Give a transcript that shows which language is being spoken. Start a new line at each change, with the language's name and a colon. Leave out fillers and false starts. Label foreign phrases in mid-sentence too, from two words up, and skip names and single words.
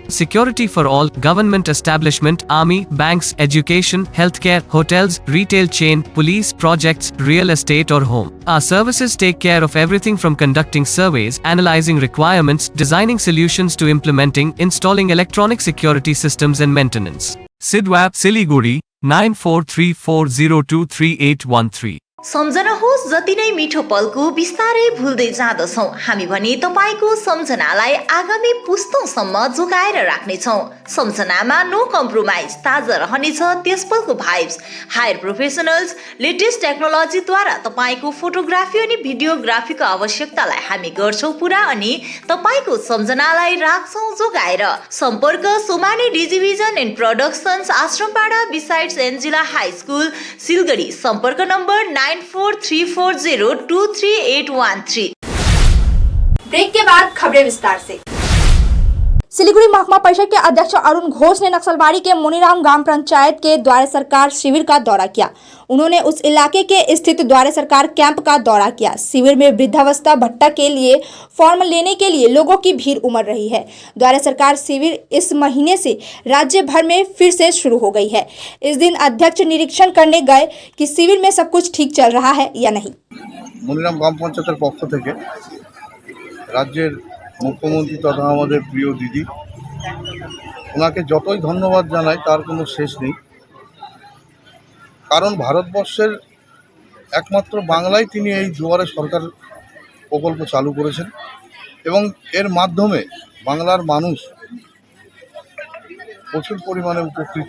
English: Security for all, government establishment, army, banks, education, healthcare, hotels, retail chain, police, projects, real estate or home. Our services take care of everything from conducting surveys, analyzing requirements, designing solutions to implementing, installing electronic security systems and maintenance. Sidwap, Siliguri, 9434023813.
Nepali: सम्झनुहोस्, जति नै मिठो पलको बिस्तारै भुल्दै जाँदछौँ हामी भने तपाईँको सम्झनालाई आगामी पुस्तौँसम्म जोगाएर राख्नेछौँ। सम्झनामा
English: no compromise,
Nepali: ताजा रहनेछ त्यस पलको भाइब्स।
English: hire professionals, latest technologyद्वारा
Nepali: तपाईँको फोटोग्राफी अनि भिडियोग्राफीको आवश्यकतालाई हामी गर्छौँ पुरा अनि तपाईँको सम्झनालाई राख्छौँ जोगाएर। सम्पर्क सोमानी डिजिभिजन एन्ड प्रोडक्सन्स, आश्रमपाडा बिसाइड्स एन्जिला हाई स्कुल, सिलगढी। सम्पर्क नम्बर 9434023813।
Hindi: ब्रेक के बाद खबरें विस्तार से। सिलीगुड़ी महकुमा परिषद के अध्यक्ष अरुण घोष ने नक्सलबाड़ी के मुनीराम ग्राम पंचायत के द्वारा सरकार शिविर का दौरा किया। उन्होंने उस इलाके के स्थित द्वारा सरकार कैंप का दौरा किया। शिविर में वृद्धावस्था भत्ता के लिए फॉर्म लेने के लिए लोगों की भीड़ उमड़ रही है। द्वारा सरकार शिविर इस महीने से राज्य भर में फिर से शुरू हो गई है। इस दिन अध्यक्ष निरीक्षण करने गए कि शिविर में सब कुछ ठीक चल रहा है या नहीं।
Bangla: মুনীরাম গ্রাম পঞ্চায়েতের পক্ষ থেকে রাজ্যের মুখ্যমন্ত্রী তথা হামারে প্রিয় দিদি ওনাকে যতই ধন্যবাদ জানাই তার কোনো শেষ নেই। কারণ ভারতবর্ষের একমাত্র বাংলায় তিনি এই দুয়ারে সরকার প্রকল্প চালু করেছেন এবং এর মাধ্যমে বাংলার মানুষ প্রচুর পরিমাণে উপকৃত।